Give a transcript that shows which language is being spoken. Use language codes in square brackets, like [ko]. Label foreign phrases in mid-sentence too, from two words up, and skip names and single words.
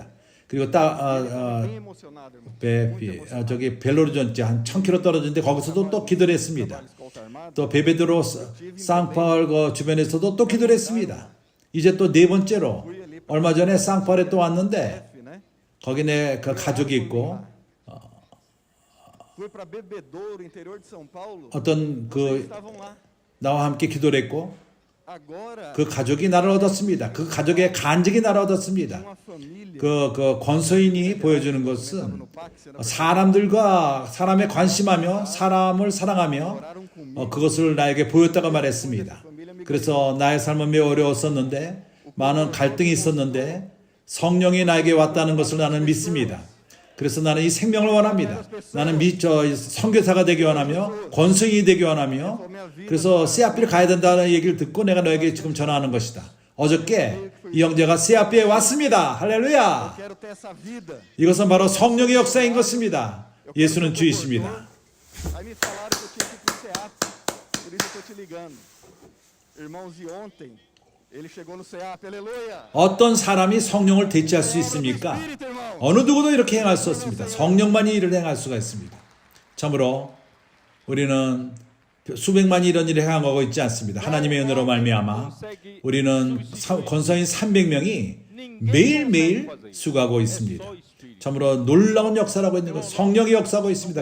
[ko] 그리고 저기 벨로리존지 한 1,000km 떨어진데 거기서도 또 기도를 했습니다. 또 베베드로 쌍파울 주변에서도 또 기도를 했습니다. 이제 또 4번째로 얼마 전에 쌍파울에 또 왔는데 거기 내 그 가족이 있고 [pt] Fui para Bebedouro, interior de São Paulo. [ko] 어떤 [pt] Vocês [ko] 그 [pt] estavam lá. [ko] 나와 함께 기도를 했고 [pt] Agora, [ko] 그 가족이 나를 얻었습니다. 그 가족의 간증이 나를 얻었습니다. [pt] uma família [ko] 그 권서인이 보여주는 [pt] estava [ko] 것은 [pt] no parque, sendo [ko] 사람들과 사람에 관심하며 사람을 사랑하며 [pt] oraram comigo. [ko] 그것을 나에게 보였다고 말했습니다. 그래서 나의 삶은 매우 어려웠었는데 많은 갈등이 있었는데 성령이 나에게 왔다는 것을 나는 믿습니다. 그래서 나는 이 생명을 원합니다. 나는 선교사가 되기 원하며 권성이 되기 원하며 그래서 세아피를 가야 된다는 얘기를 듣고 내가 너에게 지금 전화하는 것이다. 어저께 이 형제가 세아피에 왔습니다. 할렐루야. [pt] Quero ter essa vida. [ko] 이것은 바로 성령의 역사인 것입니다. 예수는 주이십니다. [pt] Aí me falaram que eu tinha que ir pro SEAP. Por isso eu tô te ligando. Irmãos, e ontem ele chegou no SEAP. Aleluia. [ko] 어떤 사람이 성령을 대체할 수 있습니까? [pt] Espírito, irmão. [ko] 어느 누구도 이렇게 행할 수 없습니다. 성령만이 일을 행할 수가 있습니다. 참으로 우리는 수백만이 이런 일을 행하고 있지 않습니다. 하나님의 은혜로 말미암아 우리는 권서인 300명이 매일매일 수고하고 있습니다. 참으로 놀라운 역사라고 있는 것, 성령이 역사하고 있습니다.